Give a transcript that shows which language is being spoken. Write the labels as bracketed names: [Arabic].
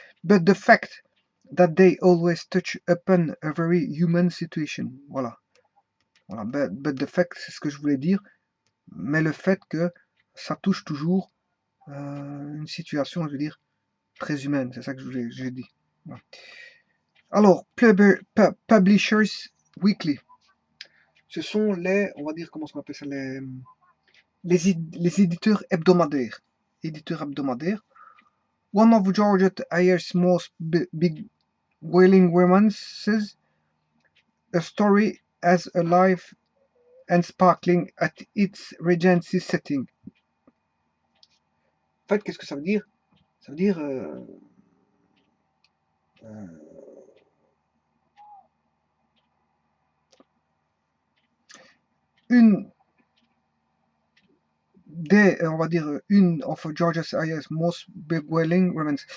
[English] But the fact that they always touch upon a very human situation. [French] Voilà. Voilà. [English] But the fact, [French] c'est ce que je voulais dire. Mais le fait que ça touche toujours une situation, je veux dire, très humaine. C'est ça que j'ai dit. Voilà. Alors, Publishers Weekly. Ce sont les, on va dire, comment on appelle ça, les éditeurs hebdomadaires. Éditeurs hebdomadaires. [English] One of Georgette Ayer's most big wailing romances, a story as alive and sparkling at its Regency setting. [French] En fait, qu'est-ce que ça veut dire? Ça veut dire une des, on va dire, une [English] of George Ayer's most bewailing romance.